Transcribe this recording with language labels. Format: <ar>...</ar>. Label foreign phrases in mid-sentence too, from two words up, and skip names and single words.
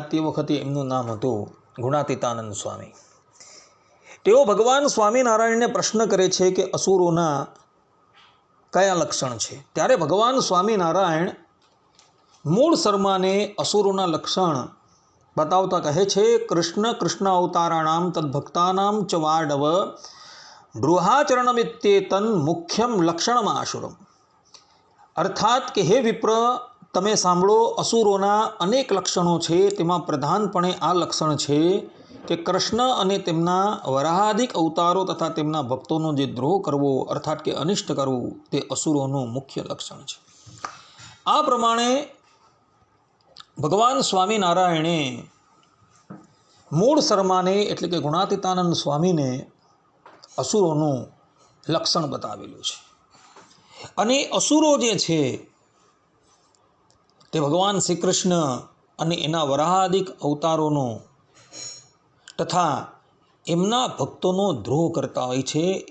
<gu>તે વખતે એમનું નામ હતું ગુણાતીતાનંદ સ્વામી। તેઓ ભગવાન સ્વામિનારાયણને પ્રશ્ન કરે છે કે અસુરોના કયા લક્ષણ છે। ત્યારે ભગવાન સ્વામિનારાયણ મૂળ શર્માને અસુરોના લક્ષણ બતાવતા કહે છે,</gu> <sa>कृष्ण कृष्ण अवताराणाम तद्भक्तानाम च वार्णव बृहाचरणमित्येतन मुख्यम लक्षणमाशुरम।</sa> <gu>અર્થાત કે હે વિપ્ર, તમે સાંભળો, અસુરોના અનેક લક્ષણો છે, તેમાં પ્રધાનપણે આ લક્ષણ છે કે કૃષ્ણ અને તેમના વરાહાદિક અવતારો તથા તેમના ભક્તોનો જે દ્રોહ કરવો અર્થાત કે અનિષ્ટ કરવું તે અસુરોનું મુખ્ય લક્ષણ છે। આ પ્રમાણે ભગવાન સ્વામીનારાયણે મૂળ શર્માને એટલે કે ગુણાતીતાનંદ સ્વામીને અસુરોનું લક્ષણ બતાવેલું છે। અને અસુરો જે છે તે ભગવાન શ્રી કૃષ્ણ અને એના વરાહાદિક અવતારોનો તથા એમના ભક્તોનો દ્રોહ કરતા હોય છે।</gu>